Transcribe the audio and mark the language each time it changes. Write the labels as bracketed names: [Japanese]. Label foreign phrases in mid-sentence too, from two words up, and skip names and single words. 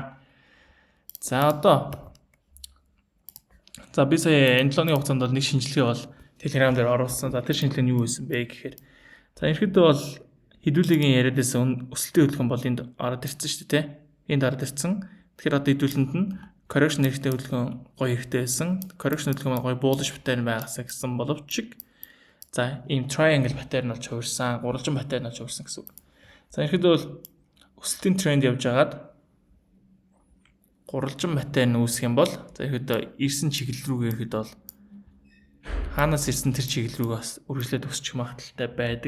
[Mongolian] За одоо за би сая энэ 7 хугацаанд бол нэг шинжилгээ бол Telegram дээр оруулсан. За тэр шинжилгээ нь юу байсан бэ гэхээр за ерөөдөө бол хэдүүлгийн яриад байсан өсөлтийн хөдөлгөөн бол энд ороод ирсэн шүү дээ, тэ. Энд ороод ирсэн. Тэгэхээр одоо хэдүүлэнд нь correction хэрэгтэй хөдөлгөөн гоё хэрэгтэй байсан. Correction хөдөлгөөн маань гоё [English] bullish pattern [Mongolian] байгаасаа гэсэн боловч за ийм [English] triangle pattern [Mongolian] болж хувирсан, гурвалжин pattern болж хувирсан гэсэн үг. За ерөөдөө бол өсөлтийн тренд явж хагаад гурвалжин pattern үүсэх юм бол за ерөөдөө ирсэн чиглэл рүүгээ ерөөдөө бол хаанаас ирсэн тэр чиглэл рүү бас үргэлжлээд өсчих магадaltaй байдаг.